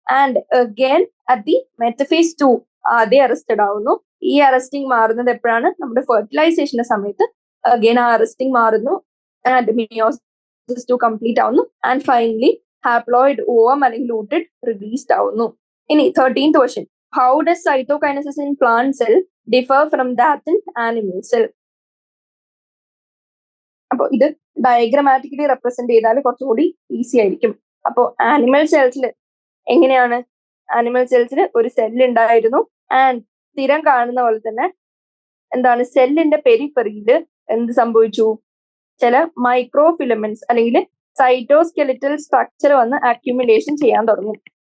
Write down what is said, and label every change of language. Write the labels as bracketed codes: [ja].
[ml] And again at the metaphase 2 ആദ്യം arrested ആവുന്നു. ഈ അറസ്റ്റിംഗ് മാറുന്നത് എപ്പോഴാണ്, നമ്മുടെ ഫെർട്ടിലൈസേഷന്റെ സമയത്ത് അഗൈൻ ആ അറസ്റ്റിംഗ് മാറുന്നു. ആൻഡ് മിയോസിസ് 2 കംപ്ലീറ്റ് ആവുന്നു. ആൻഡ് ഫൈനലി ഹാപ്ലോയിഡ് ഓവം അല്ലെങ്കിൽ ലൂട്ടിഡ് റിലീസ്ഡ് ആവുന്നു. [en] ഇനി 13th question, how does cytokinesis in plant cell differ from that in animal cell? [ml] അപ്പോൾ ഇത് ഡയഗ്രമാറ്റിക്കലി റെപ്രസെന്റ് ചെയ്താൽ കുറച്ചുകൂടി ഈസി ആയിരിക്കും. അപ്പോൾ ആനിമൽ സെൽസിൽ എങ്ങനെയാണ്, ആനിമൽ സെൽസിൽ ഒരു സെല്ല് ഉണ്ടായിരുന്നു. ആൻഡ് സ്ഥിരം കാണുന്ന പോലെ തന്നെ എന്താണ്, സെല്ലിന്റെ പെരിഫറിയിൽ എന്ത് സംഭവിച്ചു, ചില മൈക്രോ ഫിലമെന്റ്സ് അല്ലെങ്കിൽ സൈറ്റോസ്കെലിറ്റൽ സ്ട്രക്ചർ വന്ന് അക്യുമുലേഷൻ ചെയ്യാൻ തുടങ്ങും.